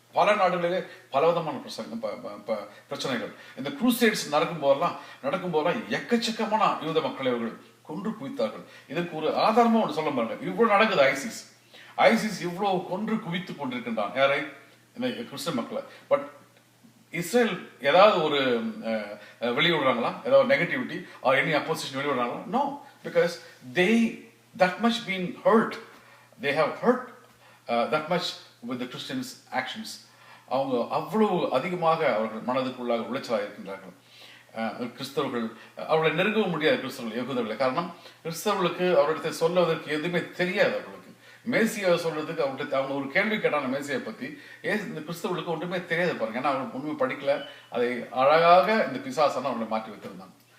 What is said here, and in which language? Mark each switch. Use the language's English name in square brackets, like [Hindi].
[Tamil] பல நாடுகளிலே பலவிதமான பிரச்சனைகள் இந்த குரூசேட்ஸ் நடக்கும் போதெல்லாம் எக்கச்சக்கமான யூத மக்களை அவர்கள் கொன்று குவித்தார்கள். இதற்கு ஒரு ஆதாரமா ஒன்று சொல்ல பாருங்க. இவ்வளவு நடக்குது. ஐசிஸ் இவ்வளவு கொன்று குவித்து கொண்டிருக்கின்றான் யாரை? இந்த கிறிஸ்தவ மக்களை. பட் இஸ்ரேல் ஏதாவது ஒரு வெளியிடுறாங்களா? ஏதாவது [English] negativity or any opposition [Tamil] வெளியிடுறாங்களா? [English] No, because they that much been hurt. They have hurt that much with the Christians actions. [Tamil] அவங்க அவ்வளவு அதிகமாக அவர்கள் மனதுக்குள்ளாக உளைச்சலாக இருக்கின்றார்கள். கிறிஸ்தவர்கள் அவர்களை நெருங்கவும் முடியாது. கிறிஸ்தவர்கள் யகூதர்களை. காரணம், கிறிஸ்தவர்களுக்கு அவரிடத்தை சொல்லுவதற்கு எதுவுமே தெரியாது. அவர்களுக்கு மேசியை சொல்றதுக்கு அவங்க ஒரு கேள்வி கேட்டாங்க மேசியை பத்தி. இந்த கிறிஸ்தவர்களுக்கு ஒன்றுமே தெரியாது பாருங்க. ஏன்னா அவங்க ஒன்றுமே படிக்கல. அதை அழகாக இந்த பிசாசான அவர்களை மாற்றி வைத்திருந்தாங்க.